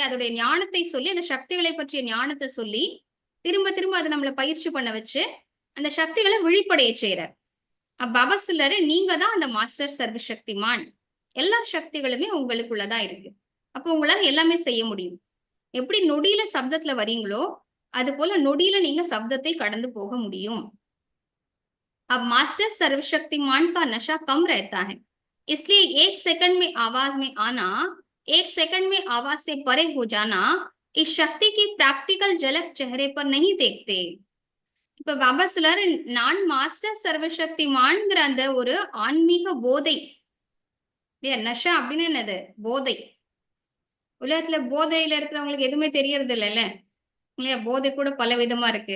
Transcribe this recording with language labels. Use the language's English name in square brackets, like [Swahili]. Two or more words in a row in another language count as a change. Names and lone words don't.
[Tamil] அதோடைய ஞானத்தை சொல்லி, அந்த சக்திகளை பற்றிய ஞானத்தை சொல்லி திரும்ப திரும்ப அதை நம்மளை பயிற்சி பண்ண வச்சு அந்த சக்திகளை விழிப்படைய செய்யறார். பாபா சொல்றாரு, நீங்க தான் அந்த மாஸ்டர் சர்வசக்திமான். எல்லா சக்திகளுமே உங்களுக்குள்ளதான் இருக்கு. அப்போ உங்களால எல்லாமே செய்ய முடியும். எப்படி நொடியில சப்தத்துல வரீங்களோ அது போல நொடியில நீங்க சப்தத்தை கடந்து போக முடியும். [Hindi] अब मास्टर सर्वशक्तिमान का नशा कम रहता है, इसलिए एक सेकंड में आवाज में आना, एक सेकंड में आवाज से परे हो जाना, इस शक्ति की प्रैक्टिकल झलक चेहरे पर नहीं देखते. [Tamil] இப்ப பாபா சொல்றாரு, நான் மாஸ்டர் சர்வசக்திமான்ங்கிற அந்த ஒரு ஆன்மீக போதை இல்லையா. நஷா அப்படின்னு என்னது, போதை. உலகத்துல போதையில இருக்கிறவங்களுக்கு எதுவுமே தெரியறது இல்லைல்ல. இல்லையா? போதை கூட பல விதமா இருக்கு.